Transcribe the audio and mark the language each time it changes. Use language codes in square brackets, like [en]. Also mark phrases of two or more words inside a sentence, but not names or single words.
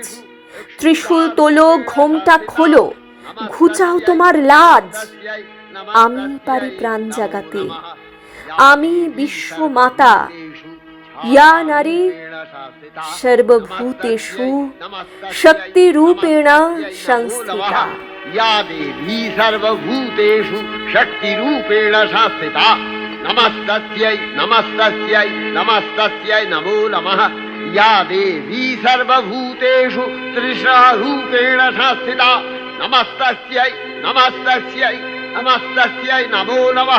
[bn] ত্রিশূল তোলো, ঘোমটা খোলো, ঘুচাও তোমার লাজ। আমি পারি প্রাণ জাগাতে, আমি বিশ্ব মাতা। [sa] ইয়া নারী সর্বভূতেষু শক্তি রূপেণ সংস্থিতা। या देवी सर्वभूतेषु शक्तिरूपेण संस्थिता। नमस्तस्यै नमस्तस्यै नमस्तस्यै नमो नमः। या देवी सर्वभूतेषु तृष्णारूपेण संस्थिता। नमस्तस्यै नमस्तस्यै नमस्तस्यै नमो नमः।